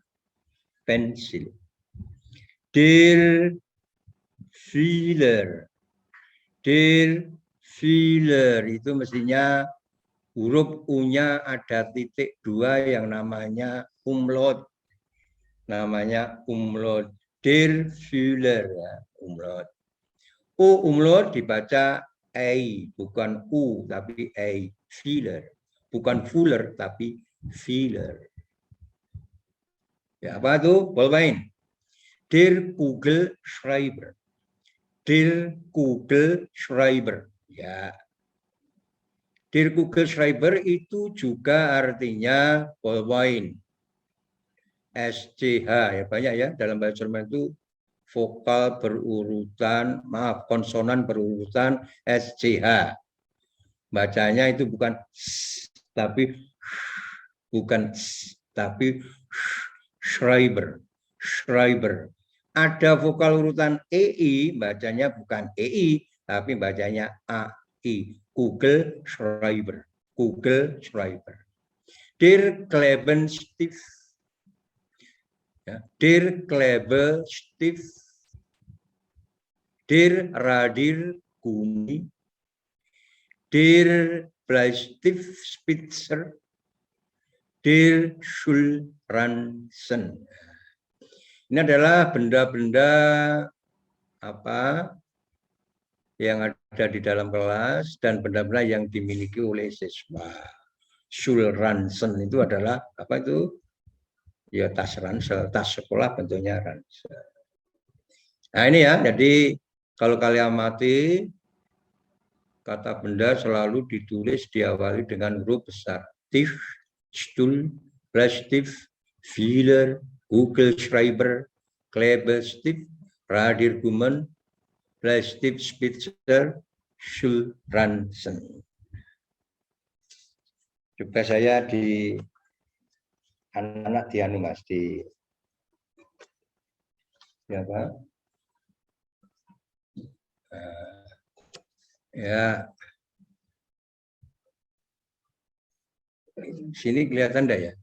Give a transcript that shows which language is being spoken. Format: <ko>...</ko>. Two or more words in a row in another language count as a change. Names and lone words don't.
<id>Pensil.</id> <de>Der Fühler. Der Fühler</de> <id>itu mestinya huruf U-nya ada titik 2 yang namanya umlaut. Namanya umlaut.</id> <de>Der Fühler</de> <id>ya, umlaut. U umlaut dibaca ei, bukan U tapi ei. Fühler. Bukan Fuller tapi Fühler. Ya, apa itu? Bolmain.</id> <de>Der Kugelschreiber. Der Kugelschreiber. Ya. Der Kugelschreiber</de> <id>itu juga artinya ballpoint. SCH ya banyak ya dalam bahasa Jerman itu vokal berurutan, konsonan berurutan SCH. Bacanya itu bukan tapi Schreiber. Schreiber. Ada vokal urutan EI, bacanya bukan EI, tapi bacanya AI.</id> <de>Google Schreiber. Google Schreiber. Der Klebestift. Ya, der Klebestift. Der Radiergummi. Der Bleistiftspitzer. Der Schulranzen.</de> <id>Ini adalah benda-benda apa yang ada di dalam kelas dan benda-benda yang dimiliki oleh siswa. Schulranzen itu adalah apa itu? Ya tas ransel, tas sekolah bentuknya ransel. Nah ini ya, jadi kalau kalian amati kata benda selalu ditulis diawali dengan huruf besar.</id> <de>Tisch, Stuhl, Bleistift, Fühler, Kugelschreiber, Klebestift, Radiergummen, Bleistift Spitzer, Schulransen.</de> <id>Juga saya di anak-anak di anu Mas di apa? Ya, sini kelihatan enggak ya?</id>